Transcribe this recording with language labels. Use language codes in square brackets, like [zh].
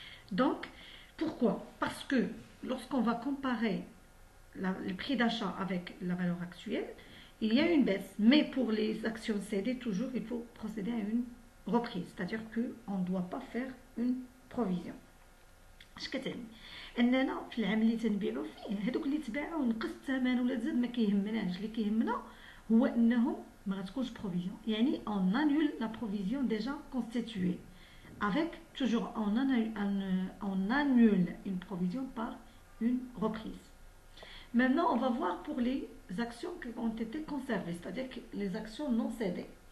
[fr] Donc, pourquoi? Parce que lorsqu'on va comparer le prix d'achat avec la valeur actuelle, il y a une baisse. Mais pour les actions cédées, toujours, il faut procéder à une reprise. C'est-à-dire qu'on ne doit pas faire une provision. [ar] اش كتعني؟ اننا في العام اللي تنبيعوا فيه هذوك اللي تباعوا نقص الثمن ولا تزاد ما كيهمناش. اللي كيهمنا هو انهم ما غتكونش بروفيزيون، يعني [fr] on annule la provision déjà constituée avec toujours on annule une provision par une reprise. Maintenant on va voir pour les actions qui ont été conservées, c'est-à-dire les actions non cédées.